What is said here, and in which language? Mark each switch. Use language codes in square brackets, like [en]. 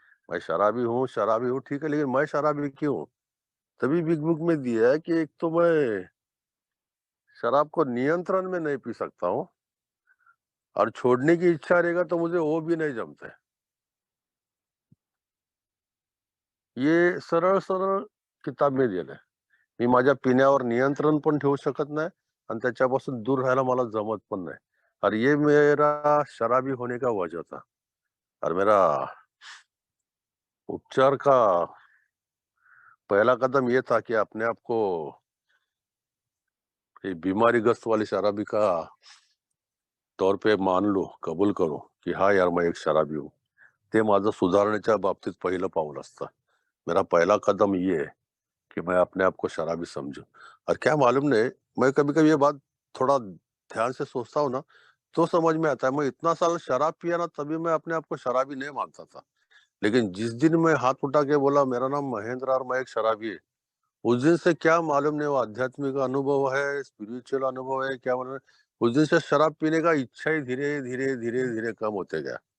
[hi] मैं शराबी हूँ ठीक है, लेकिन मैं शराबी क्यों हूँ? तभी बिग बुक में दिया है कि एक तो मैं शराब को नियंत्रण में नहीं पी सकता हूँ, और छोड़ने की इच्छा रहेगा तो मुझे वो भी नहीं जमता है। [mr] ये सरळ-सरळ किताब में दिलंय. मी माझ्या पिण्यावर नियंत्रण पण ठेवू शकत नाही, आणि त्याच्यापासून दूर राहायला मला जमत पण नाही. [hi] और ये मेरा शराबी होने का वजह था, और मेरा उपचार का पहला कदम ये था कि अपने आप को ये बीमारीग्रस्त वाले शराबी का तौर पे मान लो, कबूल करो की हां यार मैं एक शराबी हूँ. [mr] ते माझं सुधारण्याच्या बाबतीत पहिलं पाऊल असतं. [hi] मेरा पहला कदम ये है कि मैं अपने आप को शराबी समझूं. और क्या मालूम नहीं, मैं कभी-कभी ये बात थोड़ा ध्यान से सोचता हूँ ना, तो समझ में आता है मैं इतना साल शराब पिया ना, तभी मैं अपने आप को शराबी नहीं मानता था। लेकिन जिस दिन मैं हाथ उठा के बोला मेरा नाम महेंद्र और मैं एक शराबी है, उस दिन से क्या मालूम नहीं वो आध्यात्मिक अनुभव है, स्पिरिचुअल अनुभव है, क्या मालूम है, उस दिन से शराब पीने का इच्छा ही धीरे-धीरे, धीरे-धीरे कम होते गया।